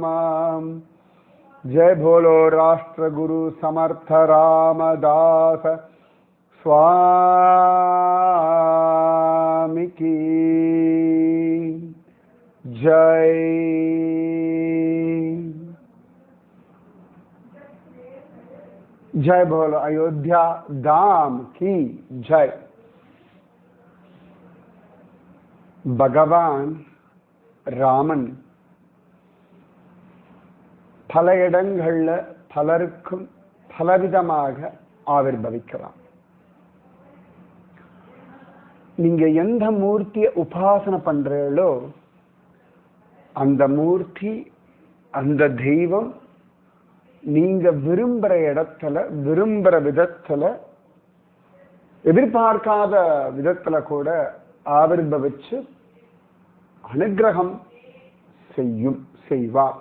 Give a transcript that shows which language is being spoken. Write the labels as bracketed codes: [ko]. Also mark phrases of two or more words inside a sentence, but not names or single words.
[hi] जय बोलो राष्ट्र गुरु समर्थ रामदास स्वामी की जय। जय बोलो अयोध्या धाम की जय। [ta] பகவான் ராமன் பல இடங்கள்ல பலருக்கும் பலவிதமாக ஆவிர்பவிக்கலாம். நீங்க எந்த மூர்த்தியை உபாசனை பண்றீங்களோ அந்த மூர்த்தி அந்த தெய்வம் நீங்க விரும்புற இடத்துல விரும்புற விதத்துல எதிர்பார்க்காத விதத்துல கூட ஆவிர்பவிச்சு அனுகிரகம் செய்வார்.